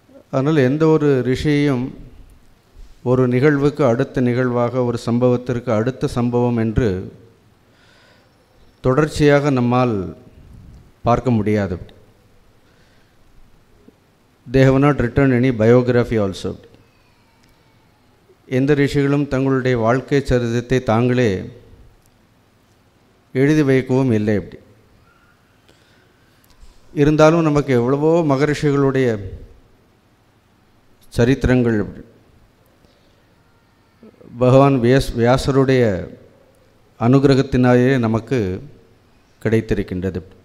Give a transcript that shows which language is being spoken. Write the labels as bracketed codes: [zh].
[ta] அதனால் எந்த ஒரு ரிஷியையும் ஒரு நிகழ்வுக்கு அடுத்த நிகழ்வாக, ஒரு சம்பவத்திற்கு அடுத்த சம்பவம் என்று தொடர்ச்சியாக நம்மால் பார்க்க முடியாது. [en] They have not written any biography also. [ta] எந்த ரிஷிகளும் தங்களுடைய வாழ்க்கை சரிதத்தை தாங்களே எழுதி வைக்கவும் இல்லை. அப்படி இருந்தாலும் நமக்கு எவ்வளவோ மகரிஷிகளுடைய சரித்திரங்கள் பகவான் வியாசருடைய அனுகிரகத்தினாலே நமக்கு கிடைத்திருக்கின்றது.